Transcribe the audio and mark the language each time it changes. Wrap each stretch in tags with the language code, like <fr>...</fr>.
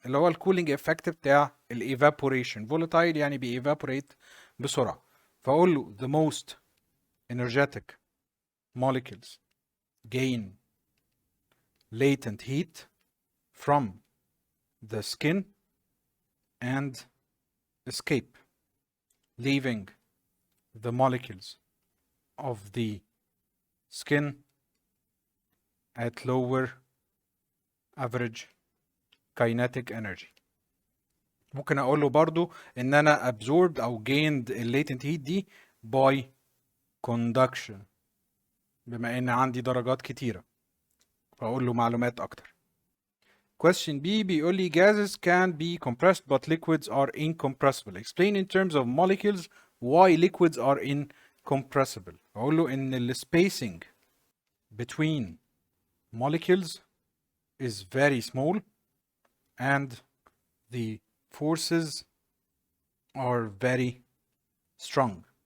<ar>اللي هو الكولينج effect بتاع ال evaporation. volatile يعني بي evaporate بسرعة. فأقول له</ar> <en>the most energetic molecules gain latent heat from the skin and escape, leaving the molecules of the skin at lower average kinetic energy.</en> <ar>ممكن اقول له برضو ان انا absorbed او gained latent heat دي by conduction بما ان عندي درجات كتيرة، فاقول له معلومات اكتر.</ar> <en>Question B</en> <ar>بيقول لي</ar> <en>gases can be compressed but liquids are incompressible. Explain in terms of molecules why liquids are incompressible.</en> <ar>اقول له ان ال</ar> <en>spacing between molecules is very small and the forces are very strong.</en>